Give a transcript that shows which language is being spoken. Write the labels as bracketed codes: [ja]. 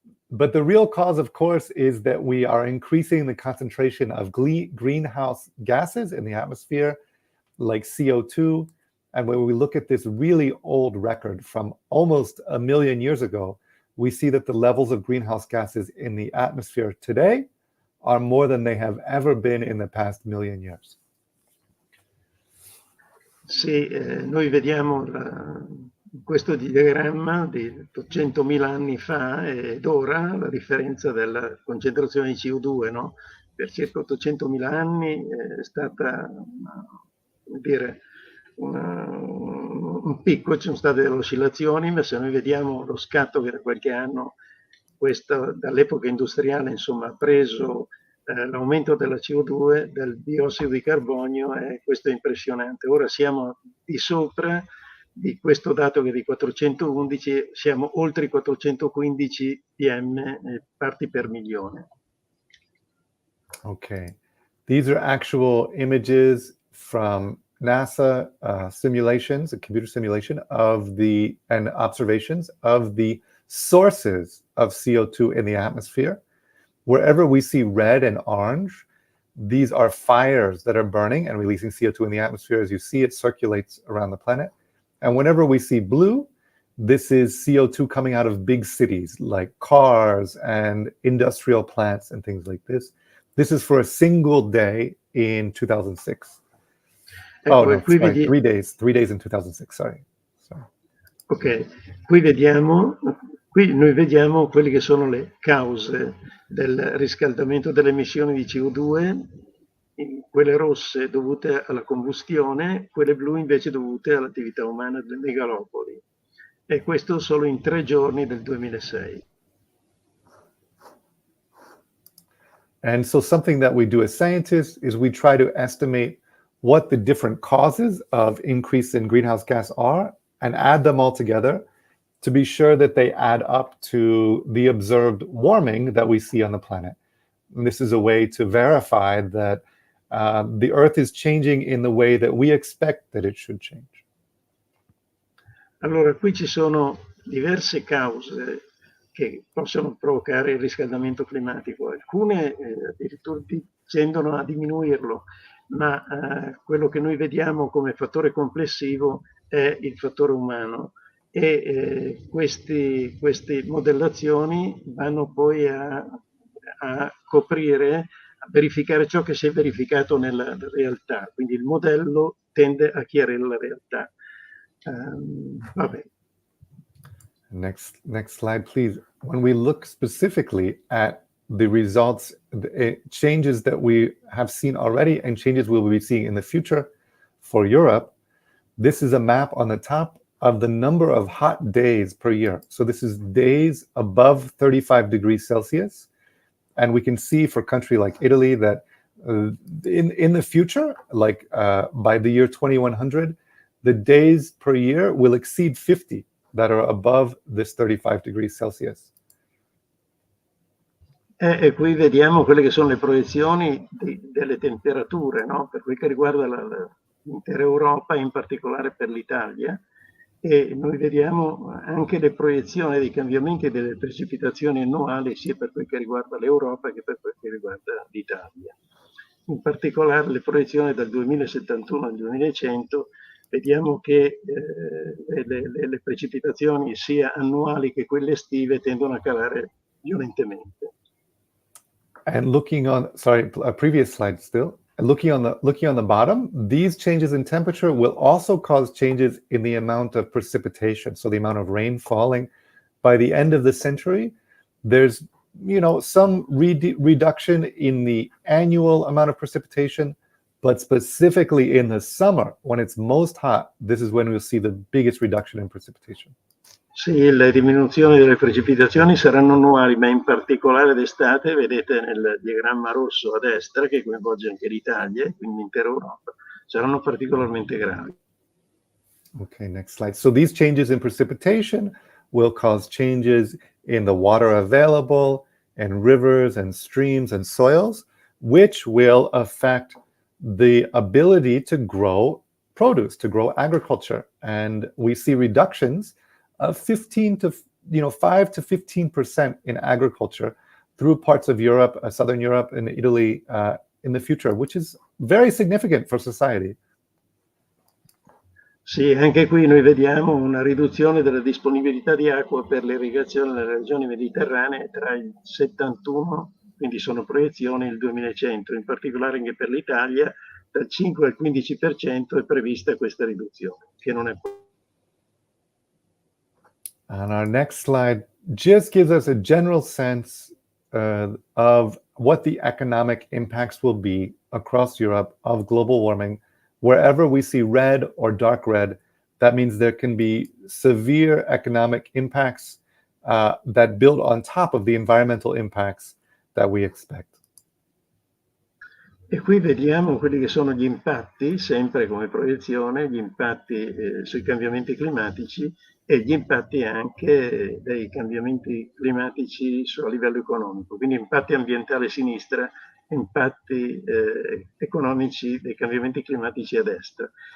[en] But the real cause, of course, is that we are increasing the concentration of greenhouse gases in the atmosphere, like CO2. And when we look at this really old record from almost 1 million years ago, we see that the levels of greenhouse gases in the atmosphere today are more than they have ever been in the past 1 million years. [it] Sì, noi vediamo questo diagramma di 800.000 anni fa ed ora la differenza della concentrazione di CO2, no? Per circa 800.000 anni è stata, come dire, un picco, ci sono state delle oscillazioni, ma se noi vediamo lo scatto che da qualche anno, dall'epoca industriale, insomma, ha preso l'aumento della CO2, del biossido di carbonio, e questo è impressionante. Ora siamo di sopra di questo dato che è di 411, siamo oltre i 415 PM parti per milione. [en] Okay, these are actual images from NASA simulations, a computer simulation and observations of the sources of CO2 in the atmosphere. Wherever we see red and orange, these are fires that are burning and releasing CO2 in the atmosphere. As you see, it circulates around the planet. And whenever we see blue, this is CO2 coming out of big cities like cars and industrial plants and things like this. This is for a single day in 2006. Oh, no, sorry, 3 days in 2006, sorry. [it] Ok, qui vediamo Qui noi vediamo quelle che sono le cause del riscaldamento delle emissioni di CO2, quelle rosse dovute alla combustione, quelle blu invece dovute all'attività umana delle megalopoli. E questo solo in 3 giorni del 2006. [en] And so something that we do as scientists is we try to estimate what the different causes of increase in greenhouse gas are and add them all together to be sure that they add up to the observed warming that we see on the planet. And this is a way to verify that the Earth is changing in the way that we expect that it should change. [it] Allora, qui ci sono diverse cause che possono provocare il riscaldamento climatico. Alcune addirittura tendono a diminuirlo, ma quello che noi vediamo come fattore complessivo è il fattore umano. E queste modellazioni vanno poi a coprire, a verificare ciò che si è verificato nella realtà. Quindi il modello tende a chiarire la realtà. Vabbè. [en] Next slide, please. When we look specifically at the results, the changes that we have seen already and changes we will be seeing in the future for Europe, this is a map on the top of the number of hot days per year. So this is days above 35 degrees Celsius. And we can see for a country like Italy that in the future, like by the year 2100, the days per year will exceed 50 that are above this 35 degrees Celsius. [it] E qui vediamo quelle che sono le proiezioni delle temperature, no? Per quel che riguarda l'intera Europa, in particolare per l'Italia. E noi vediamo anche le proiezioni dei cambiamenti delle precipitazioni annuali, sia per quel che riguarda l'Europa che per quel che riguarda l'Italia. In particolare le proiezioni dal 2071 al 2100, vediamo che le precipitazioni sia annuali che quelle estive tendono a calare violentemente. [en] And looking on, sorry, a previous slide still. Looking on the bottom, these changes in temperature will also cause changes in the amount of precipitation, so the amount of rain falling. By the end of the century, there's some reduction in the annual amount of precipitation, but specifically in the summer, when it's most hot, this is when we'll see the biggest reduction in precipitation. [it] Sì, le diminuzioni delle precipitazioni saranno annuali, ma in particolare d'estate, vedete nel diagramma rosso a destra, che coinvolge anche l'Italia, quindi l'intera Europa, saranno particolarmente gravi. [en] Okay, next slide. So these changes in precipitation will cause changes in the water available, and rivers and streams and soils, which will affect the ability to grow produce, to grow agriculture. And we see reductions of 5 to 15% in agriculture through parts of Europe, Southern Europe and Italy in the future, which is very significant for society. [it] Sì, anche qui noi vediamo una riduzione della disponibilità di acqua per l'irrigazione nelle regioni mediterranee tra il 71, quindi sono proiezioni, il 2100, in particolare anche per l'Italia, dal 5 al 15% è prevista questa riduzione, che non è [en] And our next slide just gives us a general sense of what the economic impacts will be across Europe of global warming. Wherever we see red or dark red, that means there can be severe economic impacts that build on top of the environmental impacts that we expect. [it] E qui vediamo quelli che sono gli impatti, sempre come proiezione, gli impatti sui cambiamenti climatici e gli impatti anche dei cambiamenti climatici a livello economico, quindi impatti ambientali a sinistra, impatti economici dei cambiamenti climatici a destra.